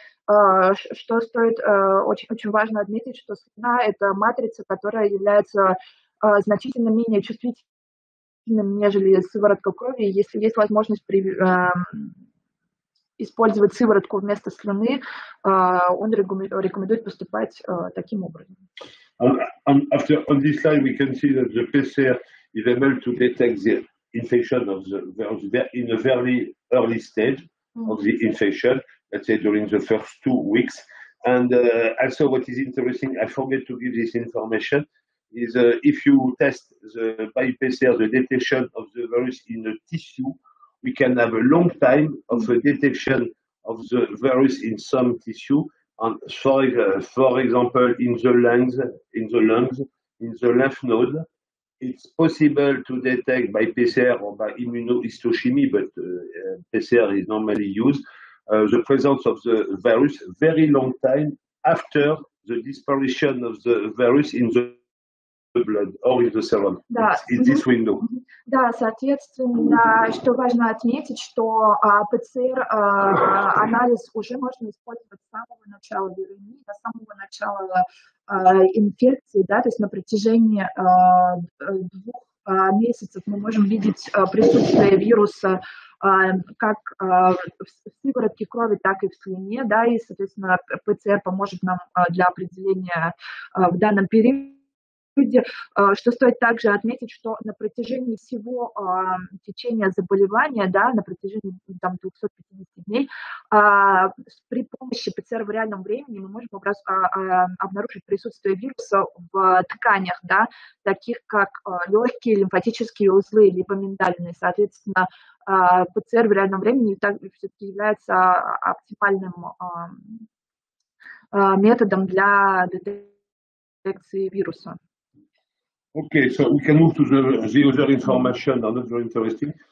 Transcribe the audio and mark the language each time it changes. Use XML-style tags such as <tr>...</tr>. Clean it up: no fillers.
<ru>Что стоит очень, очень важно отметить, что слюна – это матрица, которая является значительно менее чувствительным, нежели сыворотка крови. Если есть возможность использовать сыворотку вместо слюны, он рекомендует поступать таким образом.</ru> <en>On this slide, we can see that the PCR is able to detect the infection of the virus in a very early stage of the infection, let's say during the first 2 weeks. And also what is interesting, I forget to give this information, is if you test by PCR the detection of the virus in a tissue, we can have a long time of a detection of the virus in some tissue. And for example, in the lungs, in the lymph node, it's possible to detect by PCR or by immunohistochemy, but PCR is normally used, the presence of the virus very long time after the disparition of the virus in the blood or in the serum.</en> <ru>Да.</ru> <en>It's this window.</en> <ru>Да, соответственно, что важно отметить, что ПЦР-анализ уже можно использовать с самого начала вирусии, до самого начала инфекции, да, то есть на протяжении 2 месяцев мы можем видеть присутствие вируса как в сыворотке крови, так и в слюне, да, и, соответственно, ПЦР поможет нам для определения в данном периоде. Что стоит также отметить, что на протяжении всего течения заболевания, да, на протяжении 250 дней, при помощи ПЦР в реальном времени мы можем обнаружить присутствие вируса в тканях, да, таких как легкие лимфатические узлы, либо миндальные. Соответственно, ПЦР в реальном времени все-таки является оптимальным методом для детекции вируса.</ru> <en>Okay, so we can move to the other information, not very interesting.</en>